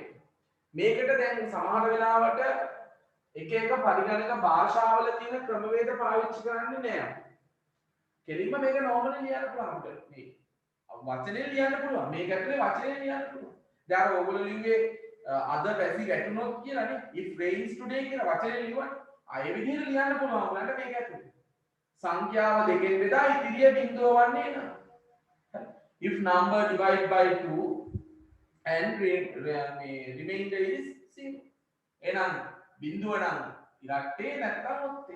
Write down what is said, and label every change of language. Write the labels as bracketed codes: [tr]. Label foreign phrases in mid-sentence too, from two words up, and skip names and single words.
[si] මේකට දැන් සමහර වෙලාවට එක එක පරිගණක භාෂාවල තියෙන ක්‍රමවේද පාවිච්චි කරන්නේ නෑ. කෙලින්ම මේක නෝමලි ලියන්න පුළුවන් මේ. වචනේ ලියන්න පුළුවන්. මේක ඇතුලේ වචනේ ලියන්න පුළුවන්. දැන් ඔයගොල්ලෝ ලිව්වේ අද වැසි වැටුනොත් කියලානේ. [en] if rains today [si] කියලා වචනේ ලියුවා. අය විදිහට ලියන්න පුළුවන් උගලන්ට මේක ඇතුලේ. සංඛ්‍යාව දෙකෙන් බෙදා ඉතිරිය බිඳුව වන්නේ නේද? [en] if number divide by 2 and remainder is 0. [si] එහෙනම් බිඳුව නම් ඉරට්ටේ නැත්නම් ඔත්තේ.